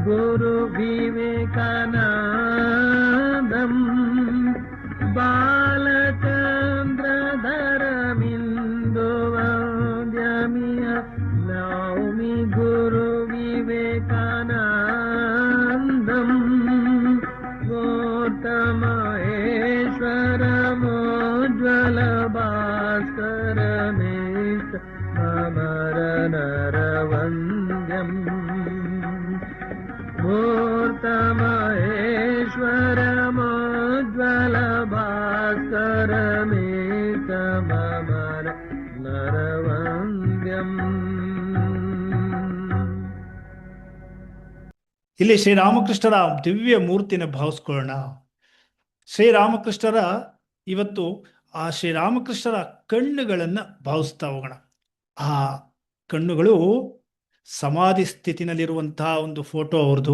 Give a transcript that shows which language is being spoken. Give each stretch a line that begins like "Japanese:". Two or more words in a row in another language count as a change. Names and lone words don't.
Sanskrit: गुरुविवेकानन्दम् बालचन्द्रधरमिन्दुवन्द्यमिह नौमि गुरुविवेकानन्दम् मूर्तमहेश्वरमुज्ज्वल भास्करमीष्टममर नरवन्द्यम् मूर्तमहेश्वरमुज्ज्वल भास्करमीष्टममर नरवन्द्यम्.
Kannada: ಇಲ್ಲಿ ಶ್ರೀರಾಮಕೃಷ್ಣರ ದಿವ್ಯ ಮೂರ್ತಿನ ಭಾವಿಸ್ಕೊಳ್ಳೋಣ. ಶ್ರೀರಾಮಕೃಷ್ಣರ ಇವತ್ತು ಆ ಶ್ರೀರಾಮಕೃಷ್ಣರ ಕಣ್ಣುಗಳನ್ನು ಭಾವಿಸ್ತಾ ಹೋಗೋಣ. ಆ ಕಣ್ಣುಗಳು ಸಮಾಧಿ ಸ್ಥಿತಿನಲ್ಲಿರುವಂತಹ ಒಂದು ಫೋಟೋ ಅವ್ರದ್ದು.